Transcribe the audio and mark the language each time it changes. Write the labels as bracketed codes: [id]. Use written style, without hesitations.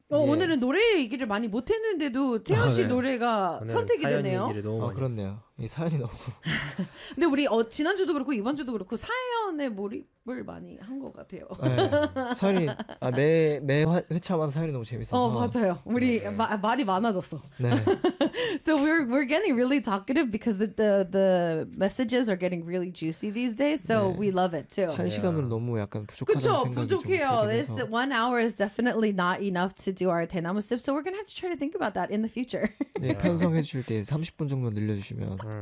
[ko] 오늘은 노래 얘기를 많이 못 했는데도 태연 씨 노래가 선택이 사연 되네요. 얘기를 너무 많이 그렇네요. 이 사연이 너무. 근데 우리 지난주도 그렇고 이번주도 그렇고 사연에 몰입을 많이 한 것 같아요. 네. 사연이 매 회차마다 사연이 너무 재밌어서. 맞아요. 우리 말이 많아졌어. 네. [en] So we're getting really talkative because the messages are getting really juicy these days. So 네. we love it too. [ko] 한 시간으로 너무 약간 부족하다는 그쵸? 생각이 부족해요. 좀 들긴 해서. [en] This one hour is definitely not enough to do our [ko] 대나무 숲. [en] So we're gonna have to try to think about that in the future. [ko] 네, 편성해 주실 때 30분 정도 늘려주시면.